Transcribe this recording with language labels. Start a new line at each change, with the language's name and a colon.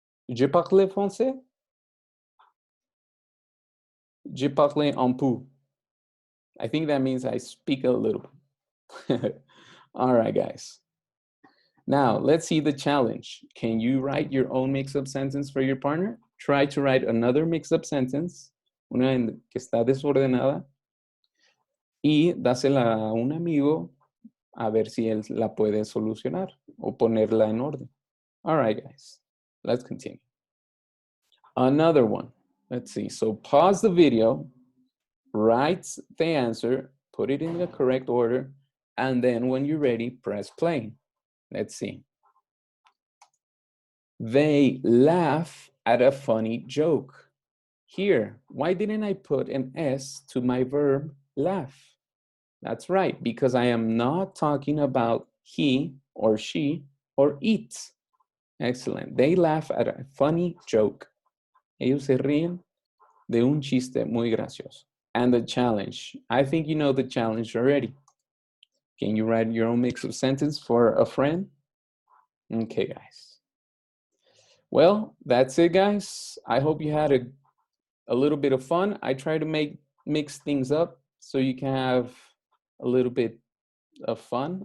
French: Je parle français? Je parle un peu.
English: I think that means I speak a little. All right, guys. Now, let's see the challenge. Can you write your own mix-up sentence for your partner? Try to write another mix-up sentence,
Spanish: una que está desordenada, y dásela a un amigo a ver si él la puede solucionar o ponerla en orden.
English: All right, guys, let's continue. Another one. Let's see. So pause the video, write the answer, put it in the correct order, and then when you're ready, press play. Let's see. They laugh at a funny joke. Here, why didn't I put an S to my verb laugh? That's right, because I am not talking about he or she or it. Excellent. They laugh at a funny joke.
Spanish: Ellos se ríen de un chiste muy gracioso.
English: And the challenge. I think you know the challenge already. Can you write your own mix of sentence for a friend? Okay, guys. Well, that's it, guys. I hope you had a little bit of fun. I try to mix things up so you can have a little bit of fun.